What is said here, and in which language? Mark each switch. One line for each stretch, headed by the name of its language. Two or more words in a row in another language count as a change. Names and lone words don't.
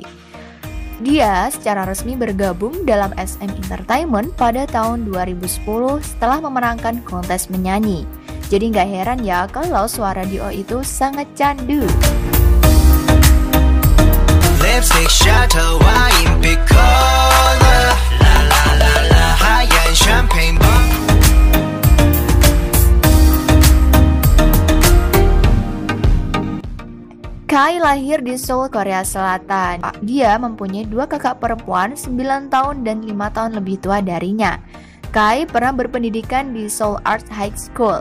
Indonesian: Dia secara resmi bergabung dalam SM Entertainment pada tahun 2010 setelah memenangkan kontes menyanyi. Jadi nggak heran ya kalau suara Dio itu sangat candu.
English: Lipstick shadow wine piccolo la la la la high-end champagne bomb.
Indonesian: Kai lahir di Seoul, Korea Selatan. Dia mempunyai 2 kakak perempuan 9 tahun dan 5 tahun lebih tua darinya. Kai pernah berpendidikan di Seoul Art High School.